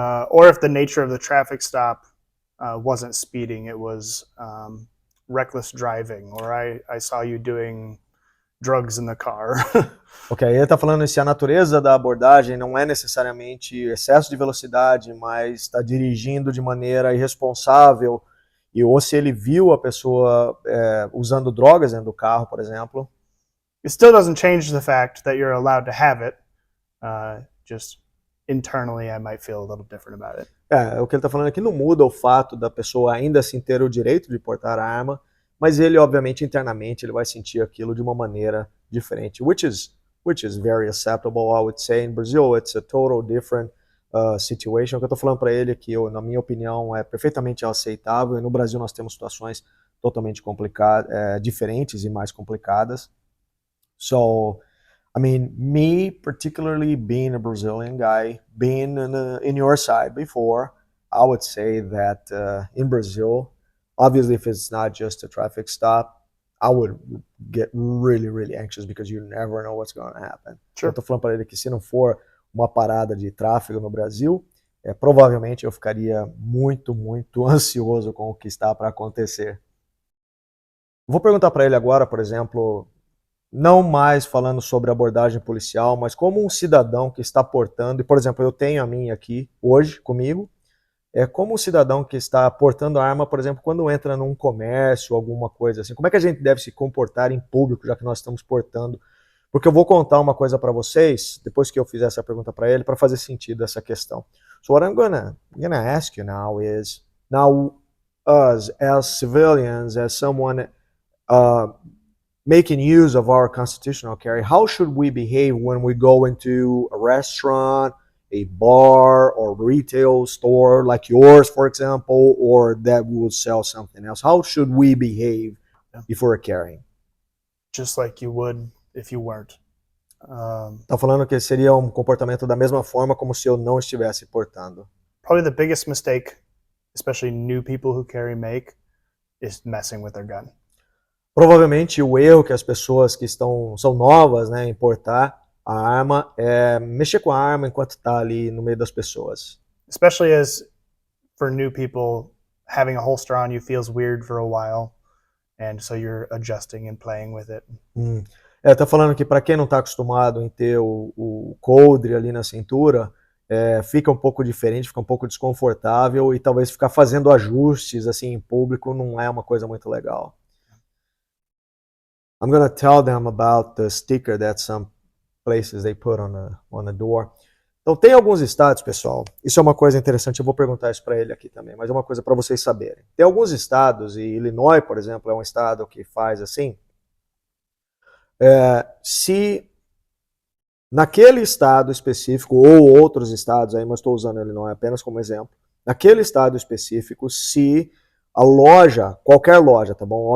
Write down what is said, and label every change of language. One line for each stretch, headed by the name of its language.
English: or if the nature of the traffic stop wasn't speeding, it was reckless driving, or I saw you doing drugs in the car.
Portuguese: ok, ele está falando se a natureza da abordagem não é necessariamente excesso de velocidade, mas está dirigindo de maneira irresponsável, ou se ele viu a pessoa usando drogas dentro do carro, por exemplo.
English: It still doesn't change the fact that you're allowed to have it. Just internally, I might feel a little different about it.
Portuguese: O que ele está falando aqui não muda o fato da pessoa ainda assim ter o direito de portar a arma, mas ele, obviamente, internamente, ele vai sentir aquilo de uma maneira diferente,
English: which is very acceptable, I would say. In Brazil, it's a total different situation.
Portuguese: O que eu estou falando para ele é que, na minha opinião, é perfeitamente aceitável, e no Brasil nós temos situações totalmente complicadas, diferentes e mais complicadas.
English: So, I mean, me particularly being a Brazilian guy, being in your side before, I would say that in Brazil, obviously if it's not just a traffic stop, I would get really, really anxious because you never know what's going to happen. Sure.
Portuguese: Eu tô falando para ele que se não for uma parada de tráfego no Brasil, provavelmente eu ficaria muito, muito ansioso com o que está para acontecer. Vou perguntar para ele agora, por exemplo, não mais falando sobre abordagem policial, mas como um cidadão que está portando, e por exemplo, eu tenho a minha aqui hoje comigo, como um cidadão que está portando a arma, por exemplo, quando entra num comércio, alguma coisa assim, como é que a gente deve se comportar em público, já que nós estamos portando? Porque eu vou contar uma coisa para vocês, depois que eu fizer essa pergunta para ele, para fazer sentido essa questão.
English: So what I'm gonna ask you now is, now us as civilians, as someone making use of our constitutional carry, how should we behave when we go into a restaurant, a bar, or retail store like yours, for example, or that will sell something else? How should we behave before carrying? Just like you would if you weren't.
Portuguese: Tá falando que seria um comportamento da mesma forma como se eu não estivesse portando.
English: Probably the biggest mistake, especially new people who carry make, is messing with their gun.
Portuguese: Provavelmente o erro que as pessoas que são novas, né, em portar a arma é mexer com a arma enquanto está ali no meio das pessoas.
English: Especially as for new people, having a holster on you feels weird for a while, and so you're adjusting and playing with it.
Portuguese: Tá falando que para quem não está acostumado em ter o coldre ali na cintura, fica um pouco diferente, fica um pouco desconfortável, e talvez ficar fazendo ajustes assim em público não é uma coisa muito legal.
English: I'm going to tell them about the sticker that some places they put on the door.
Portuguese: Então tem alguns estados, pessoal, isso é uma coisa interessante, eu vou perguntar isso para ele aqui também, mas é uma coisa para vocês saberem. Tem alguns estados, e Illinois, por exemplo, é um estado que faz assim, se naquele estado específico, ou outros estados, aí, mas estou usando Illinois apenas como exemplo, naquele estado específico, se a loja, qualquer loja, tá bom?